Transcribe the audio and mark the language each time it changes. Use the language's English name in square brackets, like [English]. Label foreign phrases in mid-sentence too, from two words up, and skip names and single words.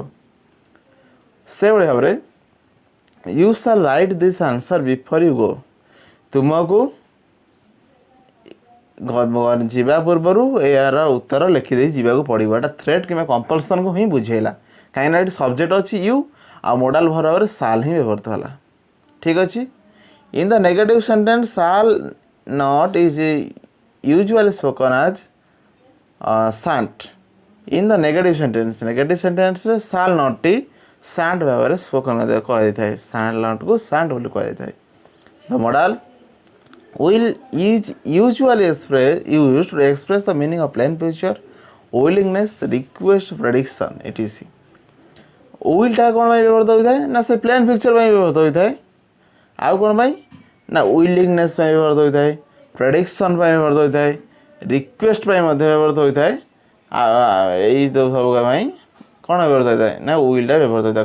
[Odia] ସେଭଳି ଭାବରେ [English] you shall write this answer before you go, [Odia] ତୁମକୁ ଯିବା ପୂର୍ବରୁ ଏହାର ଉତ୍ତର ଲେଖିଦେଇ ଯିବାକୁ ପଡ଼ିବ। ଏଇଟା ଥ୍ରେଟ୍ କିମ୍ବା କମ୍ପଲସନ୍କୁ ହିଁ ବୁଝେଇଲା, କାହିଁକିନା ଏଠି ସବଜେକ୍ଟ ଅଛି ୟୁ ଆଉ ମୋଡାଲ ଭାବରେ ସାଲ୍ ହିଁ ବ୍ୟବହୃତ ହେଲା। ଠିକ୍ ଅଛି। [English] in the negative sentence shall not is usually spoken as shan't. In the negative sentence [Odia] ରେ [English] shall not [Odia] ଟି shan't ଭାବରେ ସ୍ପୋକନ୍ କୁହାଯାଇଥାଏ। [English] shall not [Odia] କୁ shan't ବୋଲି କୁହାଯାଇଥାଏ। [English] The modal will is usually used to express the meaning of plain future, willingness, request, prediction etc. [Odia] willଟା କ'ଣ ପାଇଁ ବ୍ୟବହୃତ ହୋଇଥାଏ ନା ସେ [English] plain future [Odia] ପାଇଁ ବ୍ୟବହୃତ ହୋଇଥାଏ। ଆଉ କ'ଣ ପାଇଁ ନା ୱିଲିଂନେସ୍ ପାଇଁ ବ୍ୟବହୃତ ହୋଇଥାଏ, ପ୍ରେଡିକ୍ସନ୍ ପାଇଁ ବ୍ୟବହୃତ ହୋଇଥାଏ, ରିକ୍ୱେଷ୍ଟ ପାଇଁ ମଧ୍ୟ ବ୍ୟବହୃତ ହୋଇଥାଏ। ଏଇ ସବୁ ପାଇଁ କ'ଣ ବ୍ୟବହୃତ ହୋଇଥାଏ ନା ୱିଲ୍ଟା ବ୍ୟବହୃତ ହୋଇଥାଏ।